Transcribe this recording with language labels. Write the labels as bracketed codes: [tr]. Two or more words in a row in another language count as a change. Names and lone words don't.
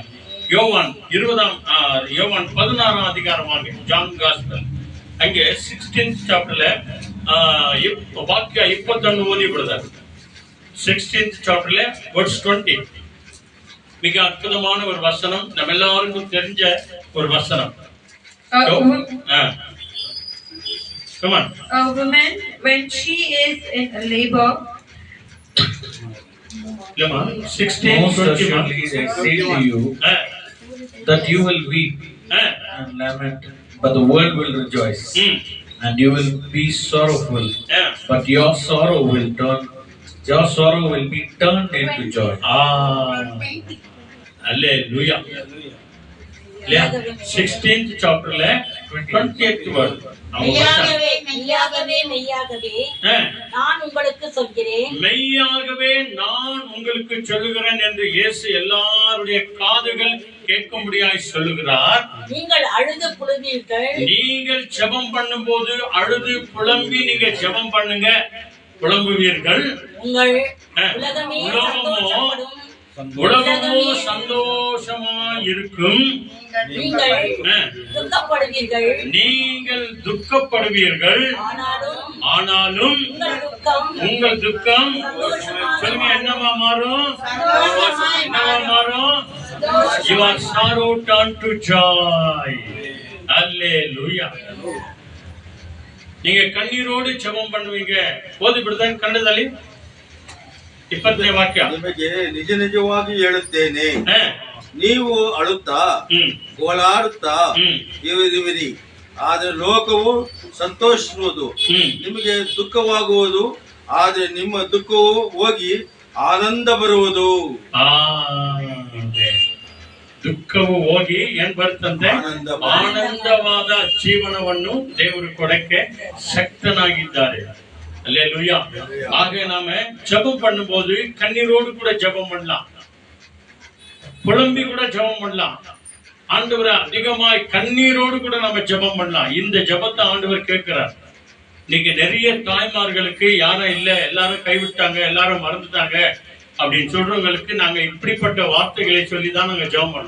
[ta] யோவான் 16ஆம் அதிகாரம் வாங்க, ஜான் காஸ்பல், அங்கே 16th சாப்டர்ல வாக்கியம் 21 ஓதிப்படுறார். 16th சாப்டர்ல verse 20 மிக அற்புதமான ஒரு வசனம், நம்ம எல்லாருக்கும் தெரிஞ்ச ஒரு வசனம். [en] Come on. A woman, when she is in labor, Lema, 16, Most 21. assuredly I say to you that you will weep and lament, but the world will rejoice. And you will be sorrowful, but your sorrow will be turned into joy. Hallelujah. 16th chapter 20th word. [ta] மெய்யாகவே மெய்யாகவே மெய்யாகவே நான் உங்களுக்கு சொல்கிறேன் மெய்யாகவே நான் உங்களுக்கு சொல்லுகிறேன் என்று இயேசு எல்லாருடைய காதுகள் கேட்கும்படியாய் சொல்லுகிறார். நீங்கள் அழுது புலம்பீர்கள். நீங்கள் ஜெபம் பண்ணும்போது அழுது புலம்பி நீங்க ஜெபம் பண்ணுங்க, புலம்புவீர்கள். உங்கள் உலகமோ சந்தோஷமா இருக்கும். நீங்கள் துக்கப்படுவீர்கள். ஆனாலும் உங்கள் துக்கம் சொல்லுங்க என்னவா மாறும்? என்னவா மாறும்? [en] Your sorrow turn to joy. [ta] Hallelujah. நீங்க கண்ணீரோடு ஜெபம் பண்ணுவீங்க. [kn] ಓದಿ ಬಿಡ್ತಾನೆ ಕನ್ನಡದಲ್ಲಿ 20ನೇ ವಾಕ್ಯ. ನಿಮಗೆ ನಿಜ ನಿಜವಾಗಿ ಹೇಳುತ್ತೇನೆ, ನೀವು ಅಳುತ್ತಾ ಗೋಳಾಡುತ್ತಾ ಇರುವಿರಿ, ಆದರೆ ಲೋಕವು ಸಂತೋಷಿಸುವುದು. ನಿಮಗೆ ದುಃಖವಾಗುವುದು, ಆದರೆ ನಿಮ್ಮ ದುಃಖವು ಹೋಗಿ ಆನಂದ ಬರುವುದು. ದುಃಖವು ಹೋಗಿ ಏನ್ ಬರುತ್ತಂತೆ? ಆನಂದವಾದ ಜೀವನವನ್ನು ದೇವರು ಕೊಡಕ್ಕೆ ಶಕ್ತನಾಗಿದ್ದಾರೆ. [ta] அல்லேலூயா. ஆக நாம ஜெபம் பண்ணும்போது கண்ணீரோடு கூட ஜெபம் பண்ணலாம், புலம்பி கூட ஜெபம் பண்ணலாம். ஆண்டவர் அதிகமாய் கண்ணீரோடு கூட நம்ம ஜெபம் பண்ணலாம். இந்த ஜெபத்தை ஆண்டவர் கேட்கிறார். இன்னைக்கு நிறைய தாய்மார்களுக்கு யாரும் இல்ல, எல்லாரும் கைவிட்டாங்க, எல்லாரும் மறந்துட்டாங்க அப்படின்னு சொல்றவங்களுக்கு நாங்க இப்படிப்பட்ட வார்த்தைகளை சொல்லிதான் நாங்க ஜெபம் பண்ணோம்.